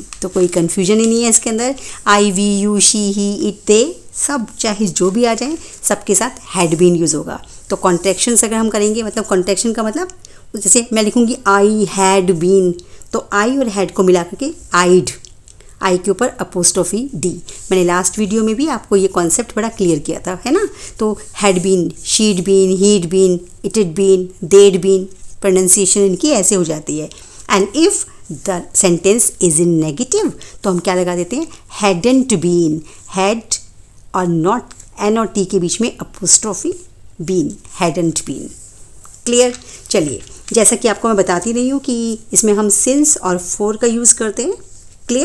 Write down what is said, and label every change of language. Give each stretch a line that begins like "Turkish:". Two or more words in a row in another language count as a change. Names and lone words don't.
Hindi: तो कोई कन्फ्यूजन ही नहीं है इसके अंदर।
English: I, we, you, she, he, it, they,
Hindi: सब चाहे जो भी आ जाए सबके साथ
English: had been use
Hindi: होगा। तो कॉन्ट्रैक्शंस अगर हम करेंगे, मतलब कॉन्ट्रैक्शन का मतलब जैसे मैं लिखूँगी
English: I had been,
Hindi: तो आई और हैड को मिला करके आइड, आई के ऊपर
English: apostrophe d.
Hindi: मैंने लास्ट वीडियो में भी आपको ये कॉन्सेप्ट बड़ा क्लियर किया था, है ना।
English: तो had been, she'd been, he'd been, it'd been, they'd been,
Hindi: प्रोनाउंसिएशन इनकी ऐसे हो जाती है।
English: and if the sentence is in negative
Hindi: तो हम क्या लगा देते हैं,
English: hadn't been, had and not, n and t
Hindi: के बीच में
English: apostrophe been, hadn't been, clear.
Hindi: चलिए, जैसा कि आपको मैं बताती रही हूँ कि इसमें हम सिंस और फॉर का यूज़ करते हैं, क्लियर।